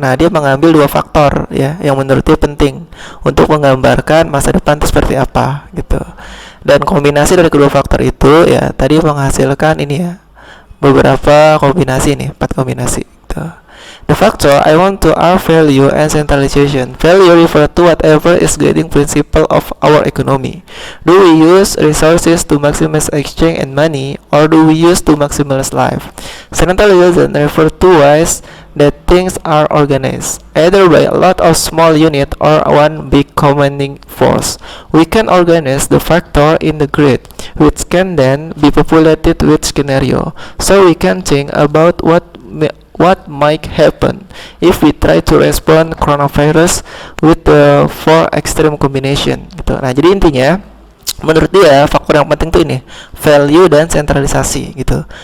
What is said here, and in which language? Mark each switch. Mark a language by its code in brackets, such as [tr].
[id] Nah, dia mengambil dua faktor ya yang menurut dia penting untuk menggambarkan masa depan itu seperti apa gitu. Dan kombinasi dari kedua faktor itu ya tadi menghasilkan ini ya beberapa kombinasi nih, 4 kombinasi gitu. [en] The factor I want to are value and centralization. Value refer to whatever is guiding principle of our economy. Do we use resources to maximize exchange and money, or do we use to maximize life? Centralization refer to ways that things are organized, either by a lot of small unit or one big commanding force. We can organize the factor in the grid, which can then be populated with scenario, so we can think about what might happen if we try to respond coronavirus with the 4 extreme combination [id] gitu. Nah, jadi intinya menurut dia faktor yang penting tuh ini value dan sentralisasi gitu.